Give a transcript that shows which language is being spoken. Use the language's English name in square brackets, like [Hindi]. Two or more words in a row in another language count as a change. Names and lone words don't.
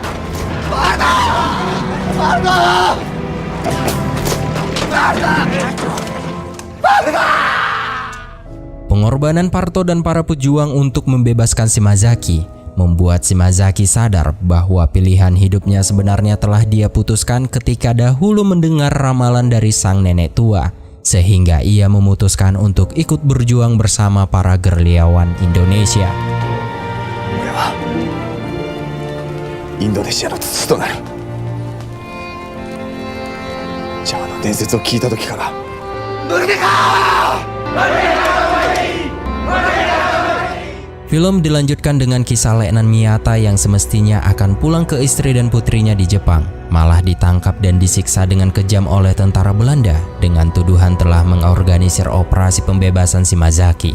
[Indonesian] Pengorbanan Parto dan para pejuang untuk membebaskan Shimazaki membuat Shimazaki sadar bahwa pilihan hidupnya sebenarnya telah dia putuskan ketika dahulu mendengar ramalan dari sang nenek tua, sehingga ia memutuskan untuk ikut berjuang bersama para gerilyawan Indonesia. [Japanese] インドネシアの土となる。ジャワの伝説を聞いた時から。 [Indonesian] Film dilanjutkan dengan kisah Letnan Miyata yang semestinya akan pulang ke istri dan putrinya di Jepang, malah ditangkap dan disiksa dengan kejam oleh tentara Belanda dengan tuduhan telah mengorganisir operasi pembebasan Shimazaki.